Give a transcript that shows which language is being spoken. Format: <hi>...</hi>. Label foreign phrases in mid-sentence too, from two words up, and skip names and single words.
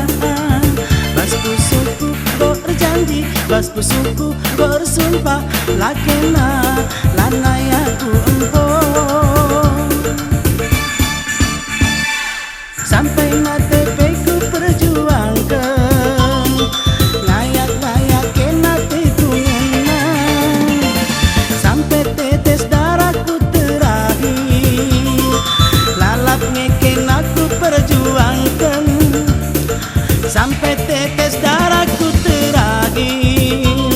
<btx>Bas pusuku berjanji, bas pusuku bersumpah lakena lanai aku empon.</btx> <id>Sampai mati ku perjuangkan,</id> <btx>layak-layak kena teku ngenang.</btx> <id>Sampai tetes darahku ngeken aku perjuangkan, sampai tetes darahku terakhir.</id>